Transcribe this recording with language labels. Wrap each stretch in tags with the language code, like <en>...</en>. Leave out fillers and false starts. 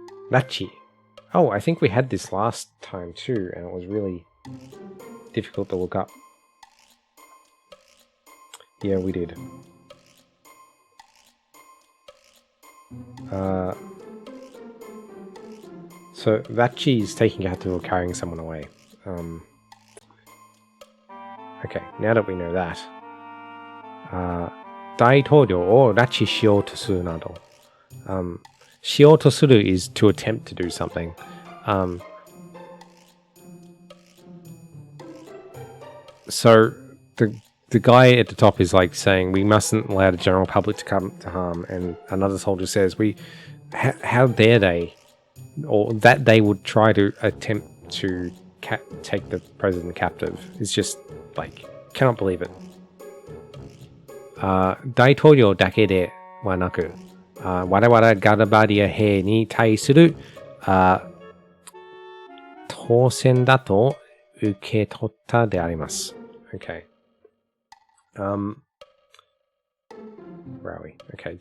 <en>Rachi. Oh, I think we had this last time too, and it was really difficult to look up. Yeah, we did. So Rachi is taking Kato or carrying someone away. Okay, now that we know that,</en> <ja>大統領を拉致しようとするなど。</ja> <en>しようとする is to attempt to do something. So the guy at the top is like saying we mustn't allow the general public to come to harm, and another soldier says how dare they, or that they would try to attempt to take the president captive. It's just like, cannot believe it.</en> <ja>大統領だけではなく、我々ガラバディア兵に対する当選だと受け取ったであります。</ja> <en>Okay. Where are we? Okay.</en>